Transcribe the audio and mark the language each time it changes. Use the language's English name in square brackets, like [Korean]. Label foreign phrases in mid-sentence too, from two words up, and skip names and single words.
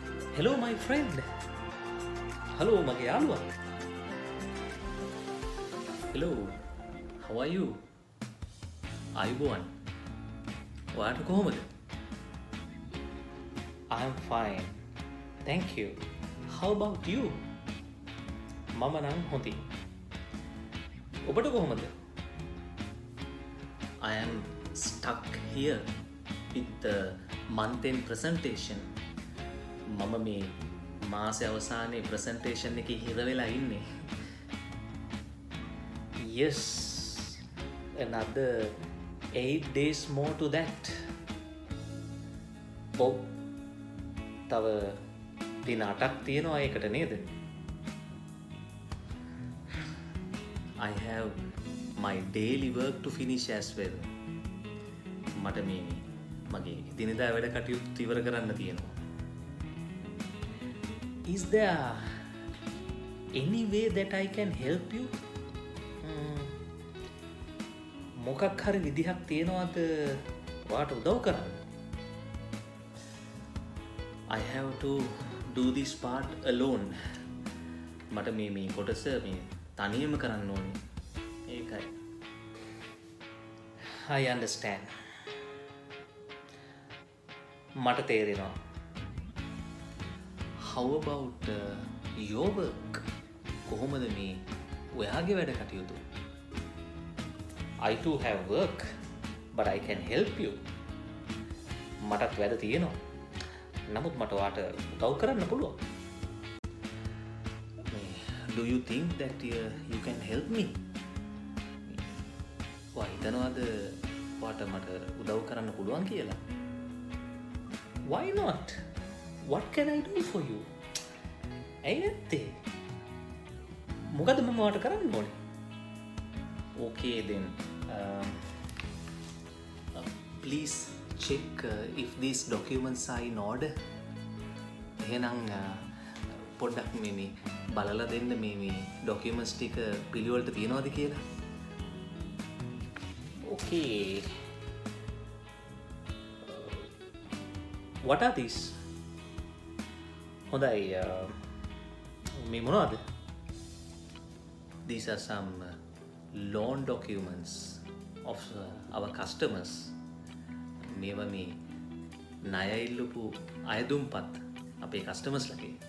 [English] Hello, my friend. Hello, [Sinhala] මගේ යාළුවා. [English] Hello, how are you? [Sinhala] අයුබෝවන්. ඔයාට කොහොමද? [English] I'm fine. Thank you. How about you? [Sinhala] මම නම් හොඳයි. ඔබට කොහොමද? [English] I am stuck here with the month-end presentation. [Sinhala] මම මේ මාසෙ අවසානයේ ප්‍රසන්ටේෂන් එකේ හිර වෙලා ඉන්නේ. [English] Yes, another 8 days more to that. [Sinhala] ඔව්. තව දින 8ක් තියෙනවා ඒකට නේද? [English] I have my daily work to finish as well. [Sinhala] මට මේ මගේ දිනදා වැඩ කටයුතු ඉවර කරන්න තියෙනවා. [English] Is there any way that I can help you? [Sinhala] මොකක් හරි විදිහක් තියෙනවද ඔයාට උදව් කරන්න? [English] I have to do this part alone. [Sinhala] මට මේ කොටස මේ තනියම කරන්න ඕනේ. ඒකයි. [English] I understand. [Sinhala] මට තේරෙනවා. [English] How about your work? [Sinhala] කොහොමද මේ ඔයාගේ වැඩ කටයුතු? [English] I too have work, but I can help you. [Sinhala] මටත් වැඩ තියෙනවා. නමුත් මට ඔයාට උදව් කරන්න පුළුවන්. [English] Do you think that you can help me? [Sinhala] ඔයා හිතනවාද ඔයාට මට උදව් කරන්න පුළුවන් කියලා? [English] Why not? What can I do for you? [Sinhala] ඇයි නැත්තේ? මොකද මම ඔයාට කරන්න ඕනේ? [English] Okay then. Please check if these documents are in order. [Sinhala] එහෙනම් පොඩ්ඩක් මේ බලලා දෙන්න මේ documents ටික පිළිවෙලට තියනවද කියලා. [English] Okay. What are these? [Sinhala] හොඳයි. මේ මොනවද? [English] These are some loan documents of our customers. [Sinhala] මේවා මේ ණය ඉල්ලපු අයදුම්පත් අපේ customers ලගේ.